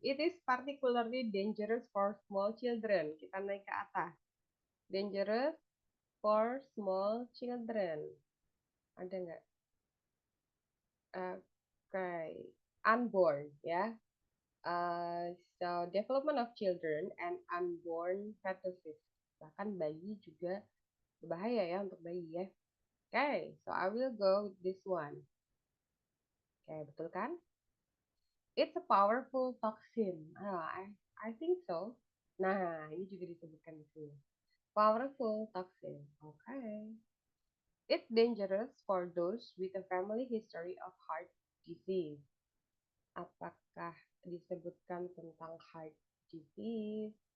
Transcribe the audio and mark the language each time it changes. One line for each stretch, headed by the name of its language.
English: It is particularly dangerous for small children.
Indonesian: Kita naik ke atas.
English: Dangerous for small children.
Indonesian: Ada nggak?
English: Okay. Unborn, ya. So, development of children and unborn fetuses.
Indonesian: Bahkan bayi juga berbahaya ya untuk bayi ya.
English: Okay, so I will go with this one. Okay,
Indonesian: betul kan?
English: It's a powerful toxin. I think so.
Indonesian: Nah, ini juga disebutkan di sini.
English: Powerful toxin. Okay. It's dangerous for those with a family history of heart disease.
Indonesian: Apakah disebutkan tentang heart disease?